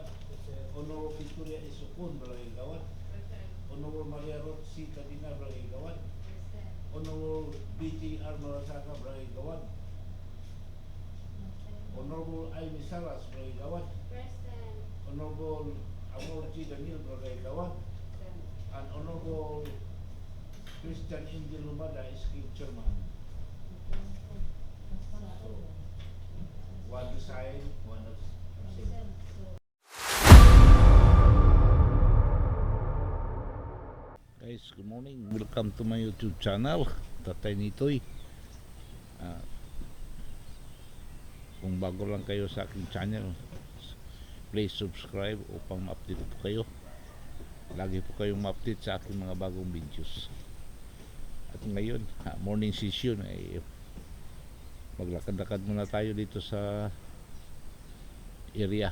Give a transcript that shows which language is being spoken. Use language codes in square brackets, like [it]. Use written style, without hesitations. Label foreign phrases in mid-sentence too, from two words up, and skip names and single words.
[en] Honorable Victoria Isukun, Barangay Gawan. Honorable Maria Ruth C. Cadina, Barangay Gawan. Honorable B.T.R. Marasaka, Barangay Gawan. Honorable Amy Salas, Barangay Gawan. Honorable Amor G. Daniel, Barangay Gawan. And Honorable Christian Angel Lumada is King Chairman. So, one to sign, one to abstain. Guys, good morning. Welcome to my YouTube channel, Tatay Nitoy. [tl] Kung bago lang kayo sa aking channel, [en] please subscribe [tl] upang ma-update po kayo. Lagi po kayong ma-update sa aking mga bagong videos. At ngayon, [en] morning session [tl] ay maglakad-lakad muna tayo dito sa area.